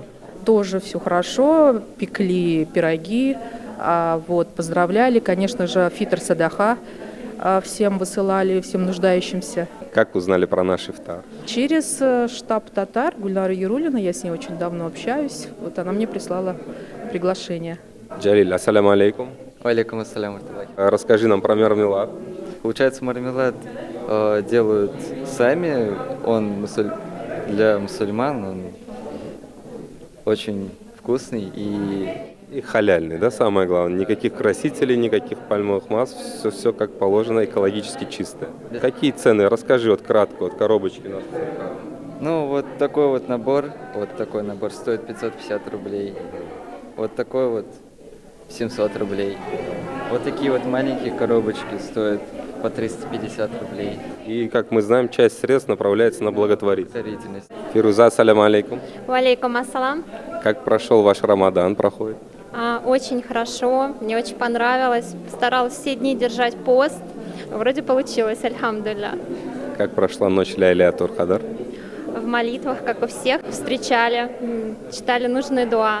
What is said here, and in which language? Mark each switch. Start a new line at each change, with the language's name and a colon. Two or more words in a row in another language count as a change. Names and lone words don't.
Russian: Тоже все хорошо, пекли пироги. Поздравляли, конечно же,
Arabic: فطر صدقة
Russian: всем высылали, всем нуждающимся. Как узнали про наш ифтар? Через штаб татар Гульнара Ярулина, я с ней очень давно общаюсь, вот она мне прислала приглашение.
Arabic: Джалиль, السلام عليكم. عليكم السلام.
Russian: Расскажи нам про мармелад. Получается, мармелад делают сами, он для мусульман, он очень вкусный И халяльный, да, самое главное. Никаких красителей, никаких пальмовых масс, все как положено, экологически чистое. Да. Какие цены? Расскажи кратко, коробочки. Вот такой набор стоит 550 рублей. Вот такой 700 рублей. Вот такие маленькие коробочки стоят по 350 рублей. И, как мы знаем, часть средств направляется на благотворительность. Фируза,
Arabic: السلام عليكم. وعليكم السلام.
Russian: Как прошел ваш Рамадан, проходит? Очень хорошо, мне очень понравилось. Старалась все дни держать пост. Вроде получилось, альхамдулилля. Как прошла ночь Ляйлятуль Кадр? В молитвах, как у всех, встречали, читали нужные дуа.